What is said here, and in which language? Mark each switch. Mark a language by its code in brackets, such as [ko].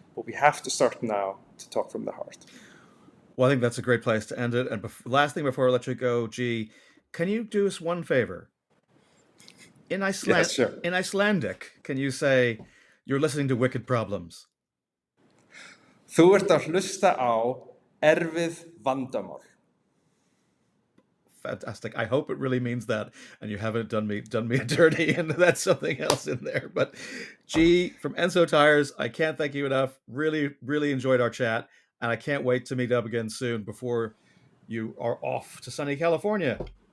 [en] But we have to start now to talk from the heart. Well, I think that's a great place to end it. And last thing before I let you go, G, can you do us one favor? In Yes, sure. Icelandic, can you say, "You're listening to Wicked Problems"? [is] Þú ert að hlusta á erfið vandamál. [en] Fantastic. I hope it really means that, and you haven't done me a dirty, and that's something else in there. But G from ENSO Tyres, I can't thank you enough. Really, really enjoyed our chat, and I can't wait to meet up again soon before you are off to sunny California.